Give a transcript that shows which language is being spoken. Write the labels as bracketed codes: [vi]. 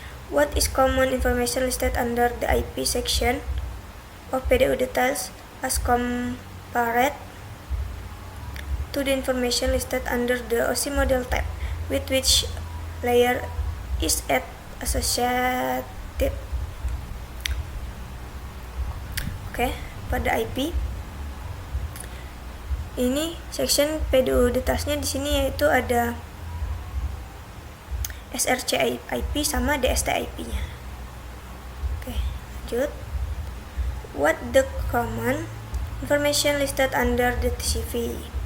[en] What is common information listed under the IP section of PDU details as compared to the information listed under the OSI model tab, with which layer is associated. [id] Oke, pada IP ini section PDU detailsnya di sini yaitu ada SRC IP sama DST IP-nya. Oke, lanjut. [en] What the common information listed under the TCP?